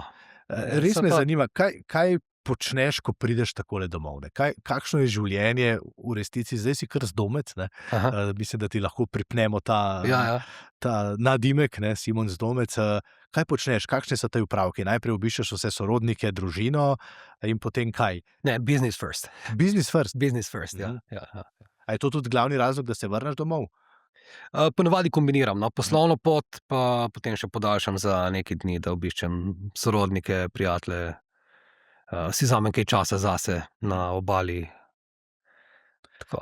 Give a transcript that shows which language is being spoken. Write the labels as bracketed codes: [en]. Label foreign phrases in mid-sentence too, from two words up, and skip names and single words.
[sl] Res me zanima, kaj počneš, ko prideš takole domov? Kakšno je življenje v resnici? Zdaj si kar zdomec, mislim, da ti lahko pripnemo ta nadimek, Simon Zdomec. Kaj počneš? Kakšne so te opravki? Najprej obiščeš vse sorodnike, družino in potem kaj? Ne, [en] business first. Business first? Business first, [sl] ja. A je to tudi glavni razlog, da se vrneš domov? Ponavadi kombiniram, no, poslovno pot, pa potem še podaljšam za nekaj dni, da obiščem sorodnike, prijatelje, si vzamem kaj časa zase na obali. Tako.